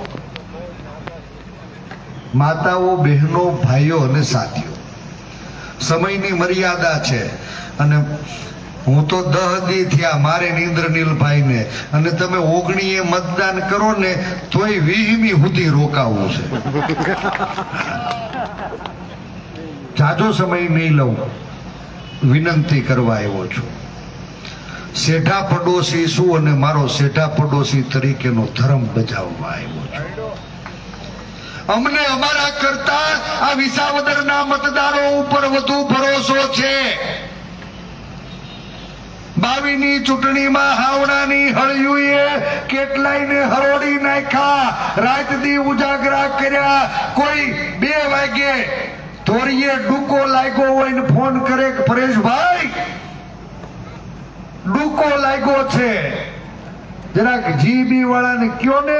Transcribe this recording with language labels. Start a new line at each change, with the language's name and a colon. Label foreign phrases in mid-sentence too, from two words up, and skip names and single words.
Gujarati: માતાઓ બહેનો ભાઈઓ અને સાથીઓ સમયની મર્યાદા છે અને હું તો 10 દી થયા મારે ઇન્દ્રનીલ ભાઈ ને અને તમે 19 મતદાન કરો ને તોય 20મી હુદી રોકાવું છે। જાજો સમય નહીં લઉં, વિનંતી કરવા આવ્યો છું। સેઠા પડોશી છું અને મારો સેઠા પડોશી તરીકેનો ધર્મ બજાવવા આવ્યો છું। અમને અમારા કરતા આ विसावदરના मतदारो ઉપર વધુ ભરોસો છે। 22ની ચૂંટણીમાં હાવડાની હળિયુએ કેટલાયને હરોડી નાખ્યા, રાત દી ઉજાગરા કર્યા। કોઈ 2 વાગે ધોરીએ ડૂકો લાગ્યો હોય ને ફોન કરે કે પરેશભાઈ ડૂકો લાગ્યો છે, જરાક જીબી વાળાને કયો ને।